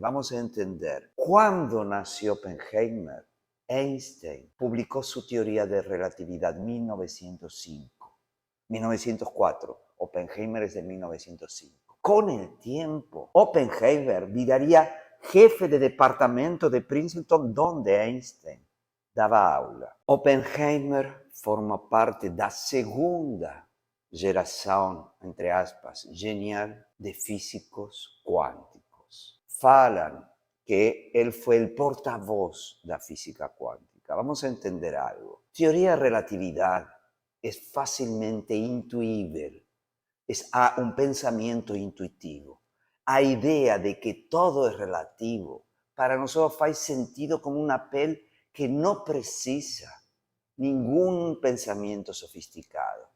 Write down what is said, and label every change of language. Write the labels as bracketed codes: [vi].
[es] Vamos a entender, cuando nació Oppenheimer, Einstein publicó su teoría de relatividad en 1905. 1904, Oppenheimer es de 1905. Con el tiempo, Oppenheimer viraría jefe de departamento de Princeton, donde Einstein daba aula. [pt] Oppenheimer forma parte da segunda geração, entre aspas, genial de físicos cuánticos. Falam que ele foi o porta-voz da física quântica. [es] cuántica, vamos a entender algo. Teoría de relatividad es fácilmente intuible, es un pensamiento intuitivo. A idea de que todo es relativo, para nosotros hace sentido como un apelo que no precisa ningún pensamiento sofisticado.